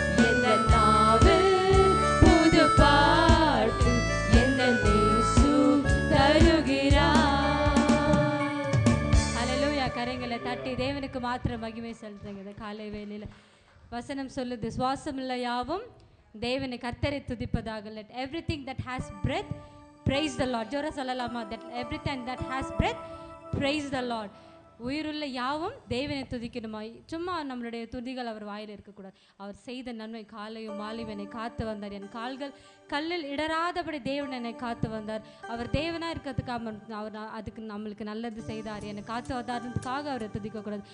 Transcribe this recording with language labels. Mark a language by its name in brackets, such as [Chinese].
[Tamil] எந்த நாவில் புது பாட்டு எந்த இயேசு தருகிறார். ஹல்லேலூயா கரங்களை தட்டி தேவனுக்கு மாத்திரம் மகிமை செலுத்துங்க. இந்த காலை வேளையில வசனம் சொல்லுது சுவாசமுள்ள யாவும் தேவனை கர்த்தரை துதிப்பதாக. [English] let everything that has breath praise the Lord. [Tamil] ஜோரா சொல்லலாமா? [English] that everything that has breath praise the Lord. [Tamil] உயிருள்ள யாவும் தேவனை துதிக்கணுமா? சும்மா நம்மளுடைய துதிகள் அவர் வாயில் இருக்கக்கூடாது. அவர் செய்த நன்மை காலையும் மாலையும் என்னை காத்து வந்தார். என் கால்கள் கல்லில் இடராதபடி தேவன் என்னை காத்து வந்தார். அவர் தேவனாக இருக்கிறதுக்காக அவர் அதுக்கு நம்மளுக்கு நல்லது செய்தார். என்னை காத்து வந்தாருக்காக அவரை துதிக்கக்கூடாது.